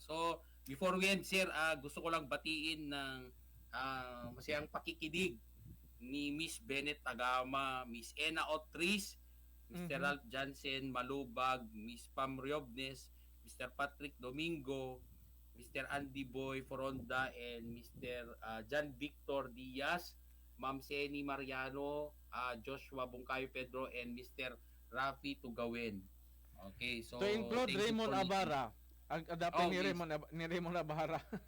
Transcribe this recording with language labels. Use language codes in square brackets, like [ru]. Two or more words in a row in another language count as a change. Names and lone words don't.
[en] So, before we end, [tl] sir, gusto ko lang batiin ng masayang pakikinig ni Miss Bennett Tagama, Miss Ena Otris, Mr. Ralph Jansen Malubag, Miss Pam Riobnes, Mr. Patrick Domingo, Mr. Andy Boy Foronda, and Mr. John Victor Diaz, Ma'am Seni Mariano, Joshua Bungkayo Pedro, and Mr. [en] Rafi Tugawen. Okay, so to include Raymond Abara. [tl] Ang adapin ni Raymond Abara.